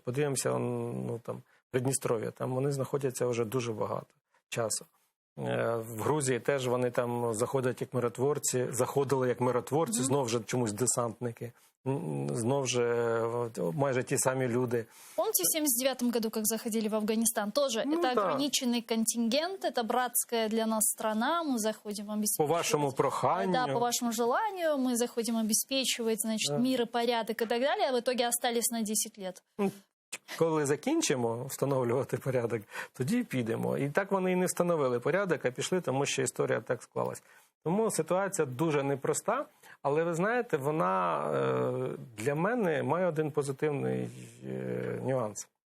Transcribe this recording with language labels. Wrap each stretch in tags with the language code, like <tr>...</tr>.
<uk>Подивимося, ну, там, Придністров'я, там вони знаходяться вже дуже багато часу. В Грузії теж вони там заходять як миротворці, заходили як миротворці, знов же чомусь десантники, знов же майже ті самі люди.</uk> <ru>Помните в 79 году, как заходили в Афганистан? Тоже это ограниченный контингент, это братская для нас страна, мы заходим обеспечивать... По вашему проханию. Да, по вашему желанию, мы заходим обеспечивать, значит, мир и порядок и так далее, а в итоге остались на 10 лет.</ru> <uk>Коли закінчимо встановлювати порядок, тоді підемо. І так вони і не встановили порядок, а пішли, тому що історія так склалась. Тому ситуація дуже непроста, але ви знаєте, вона для мене має один позитивний нюанс.</uk>